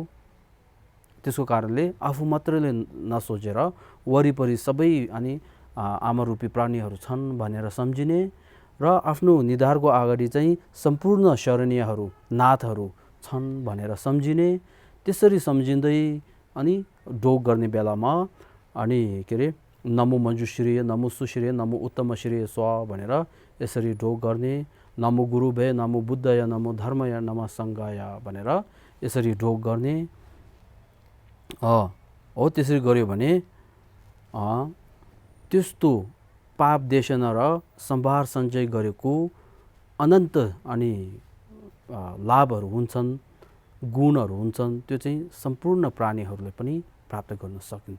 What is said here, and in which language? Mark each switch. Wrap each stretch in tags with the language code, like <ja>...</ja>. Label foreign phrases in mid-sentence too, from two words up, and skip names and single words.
<ne>त्यसको कारणले आफू मात्रैले नसोचेर वरिपरि सबै अनि आमारूपी प्राणीहरू छन् भनेर सम्झिने र आफ्नो निधारको अगाडि चाहिँ सम्पूर्ण शरणीयहरू, नाथहरू छन् भनेर सम्झिने। त्यसरी सम्झिँदै अनि ढोग गर्ने बेलामा अनि के अरे</ne> <sa>नमो मञ्जुश्रेय, नमो सुश्रेय, नमो उत्तम श्रेय स्व</sa> <ne>भनेर यसरी ढोग गर्ने।</ne> <sa>नमो गुरुभय, नमो बुद्धय, नमो धर्मय, नमो सङ्घाय</sa> <ne>भनेर यसरी ढोग गर्ने हो। त्यसरी गर्यो भने त्यस्तो पाप देशना र सम्भार सञ्चय गरेको अनन्त अनि लाभहरू हुन्छन्, गुणहरू हुन्छन्, त्यो चाहिँ सम्पूर्ण प्राणीहरूले पनि प्राप्त गर्न सकिन्छ।</ne>